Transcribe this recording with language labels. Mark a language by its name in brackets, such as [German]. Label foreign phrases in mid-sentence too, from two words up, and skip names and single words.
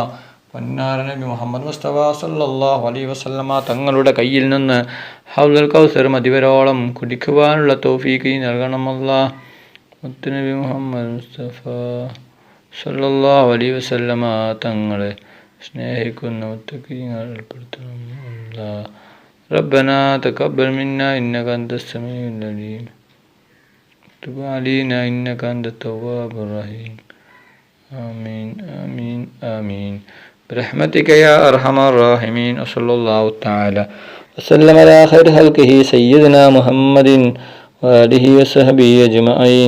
[Malayalam] പൊന്നാര നബി മുഹമ്മദ് മുസ്തഫ [Arabic] صلى الله عليه وسلم [Malayalam] തങ്ങളുടെ കയ്യിൽ നിന്ന് ഹൗദുൽ കൗസർ മതിവരോളം കുടിക്കുവാനുള്ള തൗഫീഖ് നൽകണം അല്ലാഹ്. മുത്തുനബി മുഹമ്മദ് മുസ്തഫ [Arabic] صلى الله عليه وسلم [Malayalam] തങ്ങളെ സ്നേഹിക്കുന്ന മുത്തഖീങ്ങളിൽ ഉൾപ്പെടുത്തണം അല്ലാഹ്. [Arabic] ربنا تقبل منا إنك أنت السميع العليم تب علينا إنك أنت التواب الرحيم. آمين آمين آمين برحمتك يا أرحم الراحمين. وصلى الله تعالى وسلم على خير خلقه سيدنا محمد وآله وصحبه أجمعين.